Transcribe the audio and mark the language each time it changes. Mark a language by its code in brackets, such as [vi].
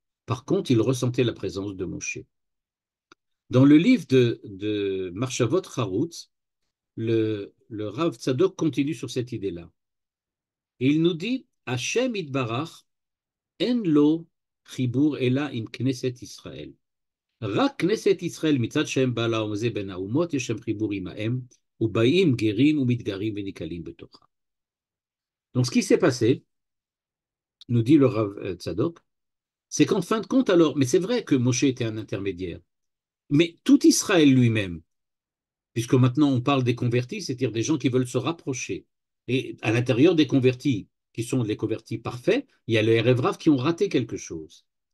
[fr] Par contre, il ressentait la présence de Moshe. Dans le livre de Marshavot Harutz, le Rav Tzadok continue sur cette idée-là. Et il nous dit, [he] Hashem itbarach en lo חיבור אלא עם כנסת ישראל. רק כנסת ישראל מצד שהם בא לעם הזה בין האומות, יש שם חיבור עמהם, ובאים גרים ומתגרים ונקהלים בתוכה. [fr] Donc ce qui s'est passé, nous dit le Rav Tzadok, c'est qu'en fin de compte alors, mais c'est vrai que Moshe était un intermédiaire, mais tout Israël lui-même, puisque maintenant on parle des convertis, c'est-à-dire des gens qui veulent se rapprocher, et à l'intérieur des convertis, qui sont les convertis parfaits, il y a les Erev Rav qui ont raté quelque chose.